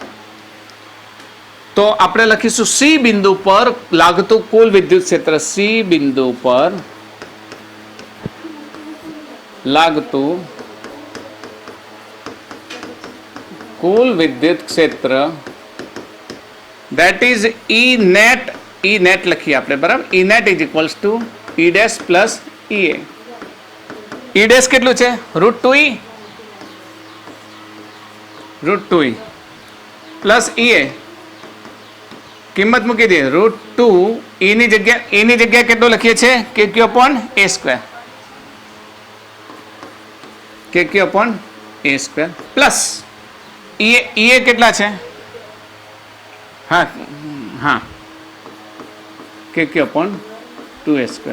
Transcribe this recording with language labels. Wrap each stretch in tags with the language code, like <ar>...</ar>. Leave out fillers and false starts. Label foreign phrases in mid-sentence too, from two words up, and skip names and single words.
<gu>તો આપણે લખીશું સી બિંદુ પર લાગતું કુલ વિદ્યુત ક્ષેત્ર. સી બિંદુ પર લાગતું કુલ વિદ્યુત ક્ષેત્ર</gu> <en>that is E net</en> <gu>લખીએ આપણે, બરાબર.</gu> <en>E net is equals to E dash plus EA. E dash</en> <gu>કેટલું છે?</gu> <en>√2E plus EA</en> <gu>કિંમત મૂકી દઈએ. √2 ની જગ્યાએ કેટલો લખીએ છીએ</gu> <en>k q upon a square, k q upon a square plus</en> <gu>એ કેટલા છે, હા હા</gu> <en>k q upon 2a square.</en>